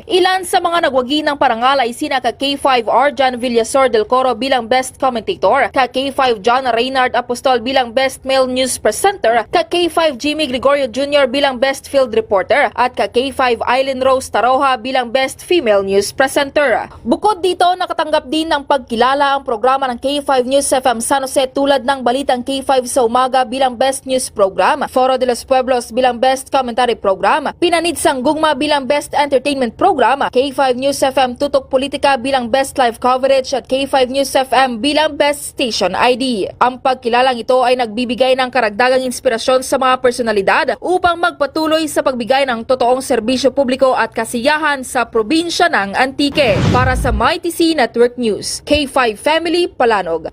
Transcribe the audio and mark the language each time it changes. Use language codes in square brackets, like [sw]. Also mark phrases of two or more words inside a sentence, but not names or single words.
[tl] Ilan sa mga nagwagi ng parangal ay sina K5 Arjan Villasor del Coro bilang Best Commentator, K5 John Reynard Apostol bilang Best Male News Presenter, K5 Jimmy Gregorio Jr. bilang Best Field Reporter, at K5 Aileen Rose Taroja bilang Best Female News Presenter. Bukod dito, nakatanggap din ng pagkilala ang programa ng K5 News FM San Jose tulad ng Balitang K5 sa Umaga bilang Best News Program, Foro de los Pueblos bilang Best Commentary Program, Pinanid Sanggugma Drama bilang Best Entertainment Program, K5 News FM Tutok Politika bilang Best Live Coverage at K5 News FM bilang Best Station ID. Ang pagkilalang ito ay nagbibigay ng karagdagang inspirasyon sa mga personalidad upang magpatuloy sa pagbigay ng totoong serbisyo publiko at kasiyahan sa probinsya ng Antique. Para sa MyTC Network News, K5 Family Palanog.